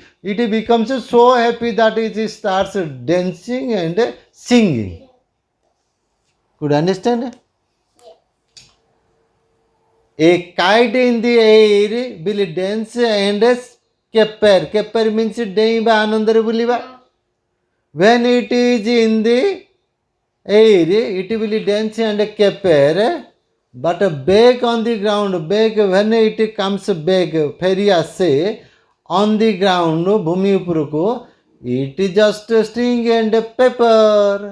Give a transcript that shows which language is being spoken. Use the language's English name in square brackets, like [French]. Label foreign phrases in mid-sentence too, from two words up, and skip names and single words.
[English] It becomes so happy that it starts dancing and singing. Could you understand? A kite in the air will dance and caper. Caper means [Odia] ଡେଇଁବା ଆନନ୍ଦରେ ବୁଲିବା. [English] When it is in the air, it will dance and caper. But back on the ground, back when it comes back, [Odia] ଫେରି ଆସେ [English] on the ground, [Odia] ଭୂମି ଉପରକୁ, [English] it is just string and paper.